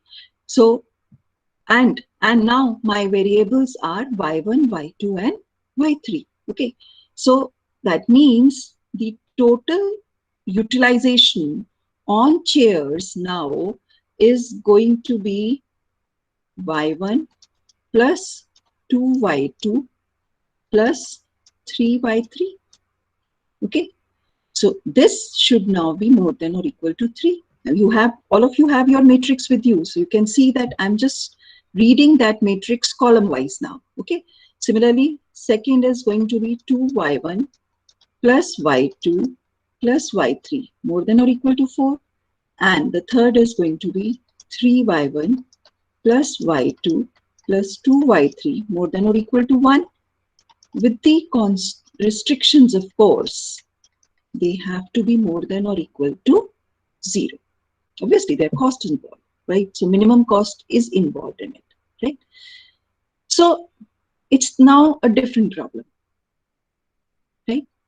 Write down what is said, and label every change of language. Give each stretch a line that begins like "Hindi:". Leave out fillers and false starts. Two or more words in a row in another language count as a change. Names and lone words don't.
English: So, and now my variables are y1, y2, and y3. Okay. So that means the total utilization on chairs now is going to be y1 plus 2y2 plus 3y3. Okay. So this should now be more than or equal to 3. And you have, all of you have your matrix with you. So you can see that I'm just reading that matrix column wise now. Okay. Similarly, second is going to be 2y1 plus y2 plus y3 more than or equal to 4. And the third is going to be 3y1 plus y2 plus 2y3 more than or equal to 1. With the restrictions, of course, they have to be more than or equal to 0. Obviously, there are costs involved, right? So minimum cost is involved in it, right? So it's now a different problem, right?